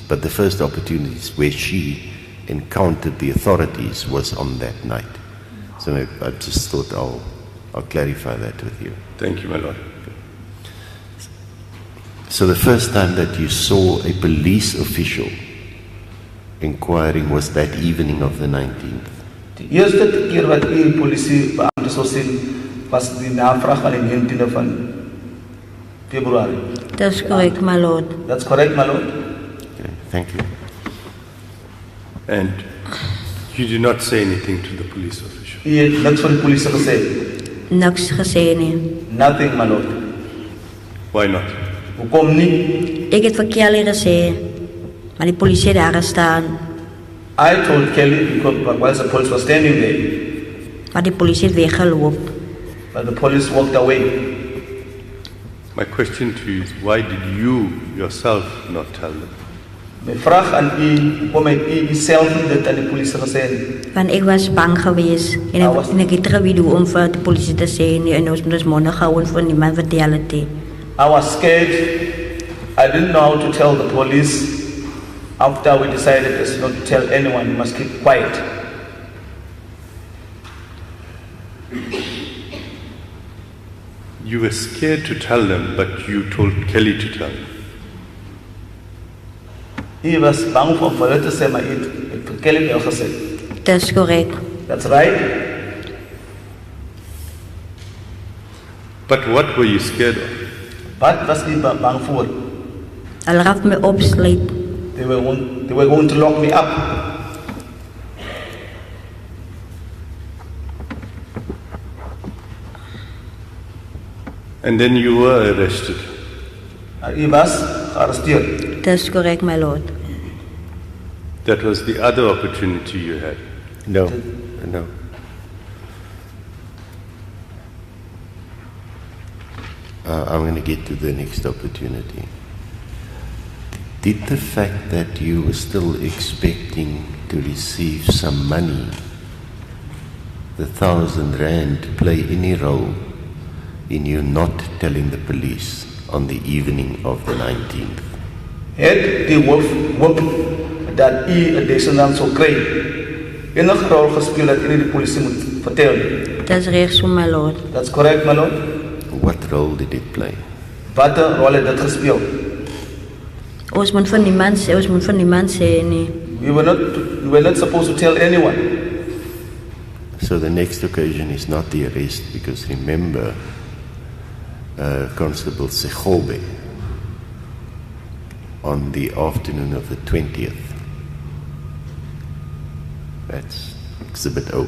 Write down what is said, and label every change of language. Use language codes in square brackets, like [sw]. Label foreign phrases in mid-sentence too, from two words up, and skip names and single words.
[en] But the first opportunities where she encountered the authorities was on that night. So I just thought I'll clarify that with you. Thank you, my lord. So the first time that you saw a police official inquiring was that evening of the 19th. [af] Die eerste keer wat u polisiebeampte sou sien was die navraag van die 19de van Februarie. [en] That's correct, my lord. That's correct, my lord. Okay, thank you. And you did not say anything to the police official? [af] U het niks van die polisie gesê. Niks gesê nie. [en] Nothing, my lord. Why not? [af] Hoekom nie? Ek het vir Kelly gesê, maar die polisie het daar gestaan, [en] I told Kelly because whilst the police was standing there, [af] maar die polisie het weggeloop. [en] but the police walked away. My question to you is, why did you yourself not tell them? [af] My vraag aan u, hoekom het u self nie dit aan die polisie gesê nie? Want ek was bang geweest en ek het geweet om vir die polisie te sê nie, en ons moet ons mond hou en vir niemand vertel het nie. [en] I was scared. I didn't know how to tell the police. After we decided just not to tell anyone, we must keep quiet. You were scared to tell them, but you told Kelly to tell them. He was [af] bang for hulle te sê, maar hy het vir Kelly wel gesê. Dis korrek. [en] That's right. But what were you scared of? [af] Wat was hy bang voor? Hulle gaf my opsluit. [en] They were going to lock me up. And then you were arrested. [af] Hy was gearresteerd. Dis korrek, [en] my lord. That was the other opportunity you had. No. I'm going to get to the next opportunity. Did the fact that you were still expecting to receive some money, the 1,000 rand, play any role in you not telling the police on the evening of the 19th? [af] Het die hoop dat u 1,000 sou kry enige rol gespeel dat u die polisie moet vertel? Dis reg so, [en] my lord. That's correct, my lord. What role did it play? [af] Wat 'n rol het dit gespeel? Ons moet vir niemand sê nie. [en] We were not supposed to tell anyone. So the next occasion is not the arrest, because remember, Constable Segobe, on the afternoon of the 20th, that's Exhibit O.